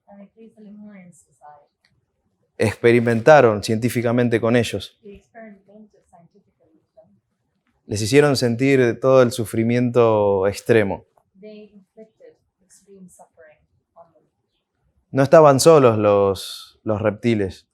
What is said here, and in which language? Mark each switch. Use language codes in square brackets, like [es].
[en] and they placed the Lemurians aside. [es] Experimentaron científicamente con ellos. [en] They experimented scientifically with them. [es] Les hicieron sentir todo el sufrimiento extremo. [en] They inflicted extreme suffering on them. [es] No estaban solos los reptiles.